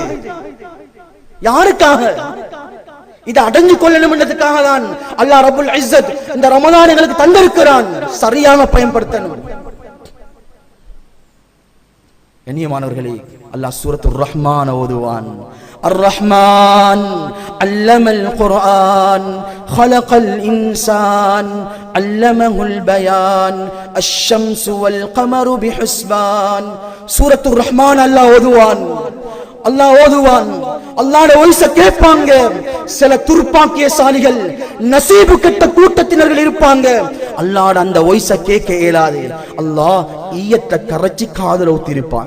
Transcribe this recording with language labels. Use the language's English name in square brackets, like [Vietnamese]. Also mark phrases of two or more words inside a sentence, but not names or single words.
[Tamil] யாருக்காக இதை அடைஞ்சு கொள்ளணும் என்றதுக்காக தான் அல்லாஹ் [Arabic] رب العزة [Tamil] இந்த ரமலான் எங்களுக்கு தந்திருக்கிறான். சரியாக பயன்படுத்தணும். கண்ணியமானவர்களே, அல்லாஹ் சூரத்துர் ரஹ்மான் ஓதுவான். [Arabic] الرحمن علم القرآن خلق الإنسان علمه البيان الشمس والقمر بحسبان. [Tamil] சூரத்துர் ரஹ்மான் அல்லாஹ் ஓதுவான். அல்லாஹ்வோட வாய்ஸ கேட்பாங்க. சில துர்ப்பாக்கியசாலிகள், நசீபு கெட்ட கூட்டத்தினர்கள் இருப்பாங்க. அல்லாஹ்வோட அந்த வாய்ஸ கேட்க இயலாது. அல்லாஹ் ஈயத்தை கரைச்சி காதுல ஊத்திருப்பாங்க.